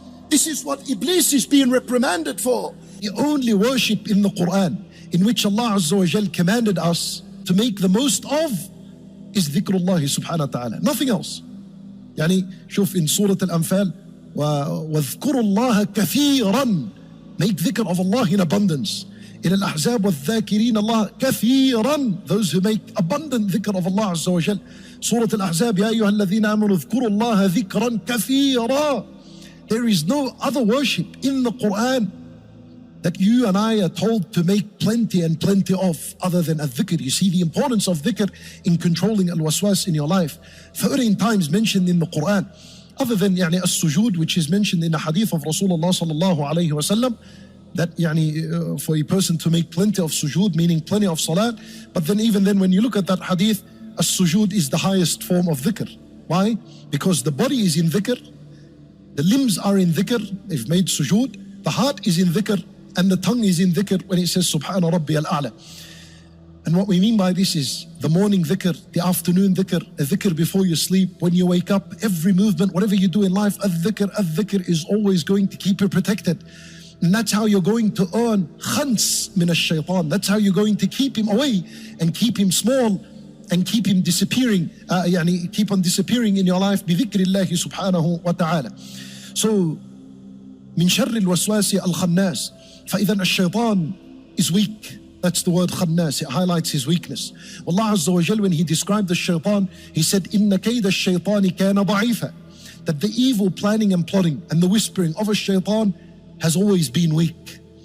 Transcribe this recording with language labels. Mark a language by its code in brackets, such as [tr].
[en] This is what Iblis is being reprimanded for. The only worship in the Quran in which Allah Azza wa Jal commanded us to make the most of is dhikrullah subhanahu wa ta'ala. Nothing else. [ar] يعني شوف [en] in Surah Al-Anfal [ar] وَاذْكُرُوا اللَّهَ كَثِيرًا, [en] make dhikr of Allah in abundance. In Al-Ahzab [ar] وَالذَّاكِرِينَ اللَّهَ كَثِيرًا, [en] those who make abundant dhikr of Allah Azza wa Jal. [ar] Surah Al-Ahzab يَا أَيُّهَا الَّذِينَ آمَنُوا اذْكُرُوا اللَّهَ ذِكْرًا كَثِيرًا. [en] There is no other worship in the Quran that you and I are told to make plenty and plenty of other than al-dhikr. You see the importance of dhikr in controlling al-waswas in your life. 13 times mentioned in the Quran. Other than as-sujood, which is mentioned in the hadith of Rasulullah sallallahu alayhi wa sallam, that for a person to make plenty of sujood, meaning plenty of salat. But then even then when you look at that hadith, as-sujood is the highest form of dhikr. Why? Because the body is in dhikr, the limbs are in dhikr, they've made sujood, the heart is in dhikr, and the tongue is in dhikr when it says Subhana Rabbi al-A'la. And what we mean by this is the morning dhikr, the afternoon dhikr, a dhikr before you sleep, when you wake up, every movement, whatever you do in life, al-dhikr is always going to keep you protected. And that's how you're going to earn khans min ash-shaytan. That's how you're going to keep him away and keep him small and keep him disappearing, keep on disappearing in your life [ar] بذكر الله سبحانه وتعالى. So, من شر الوسواس الخناس. فإذا الشيطان [en] is weak. That's the word khannas. It highlights his weakness. Allah Azza wa Jal, when he described the shaitan, he said, [ar] إِنَّ كَيْدَ الشَّيْطَانِ كَانَ ضَعِيفًا. [en] That the evil planning and plotting and the whispering of a shaitan has always been weak.